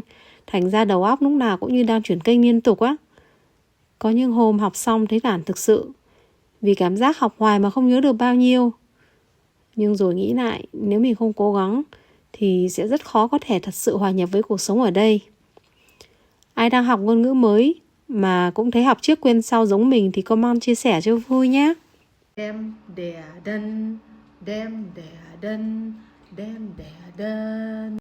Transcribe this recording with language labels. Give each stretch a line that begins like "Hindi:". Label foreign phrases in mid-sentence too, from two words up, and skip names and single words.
Vietnamese: Thành ra đầu óc lúc nào cũng như đang chuyển kênh liên tục á. Có những hôm học xong thấy nản thực sự, vì cảm giác học hoài mà không nhớ được bao nhiêu. Nhưng rồi nghĩ lại, nếu mình không cố gắng thì sẽ rất khó có thể thật sự hòa nhập với cuộc sống ở đây. Ai đang học ngôn ngữ mới mà cũng thấy học trước quên sau giống mình thì comment chia sẻ cho vui nhé.
German: Dem der den, dem der den, dem der den.